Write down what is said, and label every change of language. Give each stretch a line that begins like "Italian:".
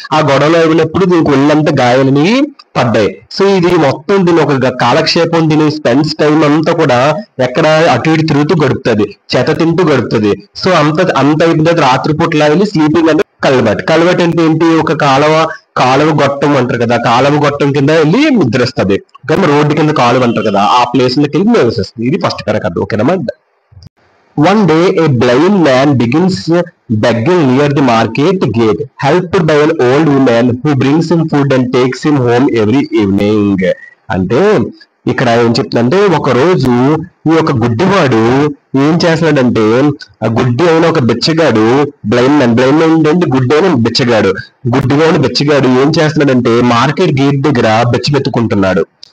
Telugu: ఆ గొడవలు అయినప్పుడు దీనికి ఒళ్ళంతా గాయాలని పడ్డాయి. సో ఇది మొత్తం దీని ఒక కాలక్షేపం, దీని స్పెండ్స్ టైం అంతా కూడా ఎక్కడ అటు ఇటు తిరుగుతూ గడుపుతుంది, చెత్త తింటూ గడుపుతుంది. సో అంత అయిపోయిన తర్వాత రాత్రిపూట వెళ్ళి స్లీపింగ్ అంటే కల్వర్ట్ అంటే ఏంటి, ఒక కాలువ గొట్టం అంటారు కదా, కాలువ గొట్టం కింద వెళ్ళి నిద్రిస్తుంది. రోడ్డు కింద కాలువ అంటారు కదా, ఆ ప్లేస్ లోకి వెళ్ళి నివసిస్తుంది. ఇది ఫస్ట్ కథ. ఓకేనమ్మా.
English: One day, a blind man begins begging near the market gate, helped by an old woman who brings him food and takes him home every evening.
Telugu: అంటే ఇక్కడ ఏం చెప్తుందంటే, ఒక రోజు ఈ యొక్క గుడ్డివాడు ఏం చేస్తున్నాడంటే, ఆ గుడ్డి అయిన ఒక బెచ్చగాడు, బ్లైండ్ మ్యాన్ అంటే గుడ్డి అయిన గుడ్డిగా ఉన్న బెచ్చగాడు ఏం చేస్తున్నాడంటే మార్కెట్ గేట్ దగ్గర బెచ్చెత్తుకుంటున్నాడు.